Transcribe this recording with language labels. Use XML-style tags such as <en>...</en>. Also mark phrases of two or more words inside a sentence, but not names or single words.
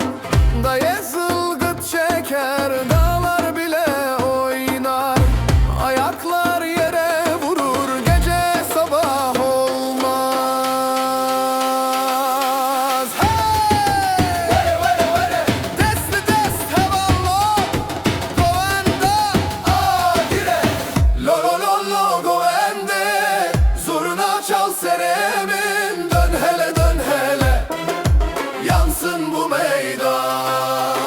<tr>Daye zılgıt çeker dağlar bile oynar, ayaklar yere vurur gece sabah olmaz.</tr> <ku>Hey! Desti dest hevallo, govenda agire, lo lo lo lo govende,</ku> <tr>zurna çal seremin, dön hele dön hele, yansın bu meydan.</tr>